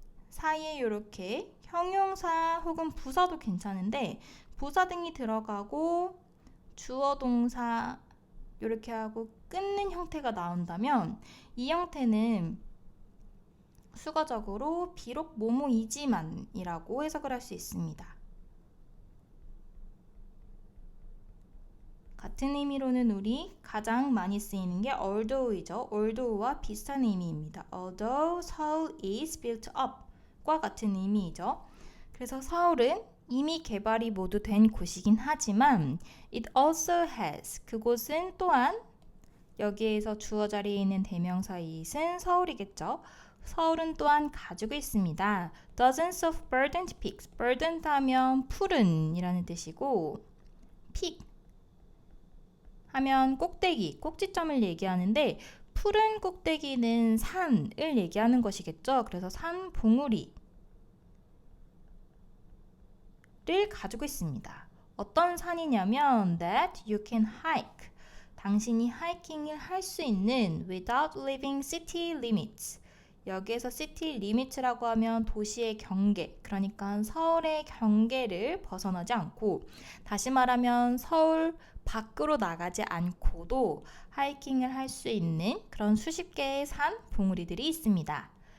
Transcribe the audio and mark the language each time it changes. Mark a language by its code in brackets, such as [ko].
[ko] 사이에 이렇게 형용사 혹은 부사도 괜찮은데 부사 등이 들어가고 주어 동사 이렇게 하고 끊는 형태가 나온다면 이 형태는 수거적으로 비록 뭐뭐이지만 이라고 해석을 할 수 있습니다. 같은 의미로는 우리 가장 많이 쓰이는 게 although이죠. although와 비슷한 의미입니다. [en] Although Seoul is built up [ko] 과 같은 의미이죠. 그래서 서울은 이미 개발이 모두 된 곳이긴 하지만 [en] it also has, [ko] 그곳은 또한 여기에서 주어 자리에 있는 대명사 it은 서울이겠죠. 서울은 또한 가지고 있습니다. [en] dozens of verdant peaks, [ko] verdant 하면 푸른 이라는 뜻이고 peak 하면 꼭대기, 꼭지점을 얘기하는데 푸른 꼭대기는 산을 얘기하는 것이겠죠. 그래서 산 봉우리를 가지고 있습니다. 어떤 산이냐면 [en] that you can hike, [ko] 당신이 하이킹을 할 수 있는 [en] without leaving city limits. [ko] 여기에서 city limits라고 하면 도시의 경계, 그러니까 서울의 경계를 벗어나지 않고, 다시 말하면 서울 밖으로 나가지 않고도 하이킹을 할 수 있는 그런 수십 개의 산 봉우리들이 있습니다.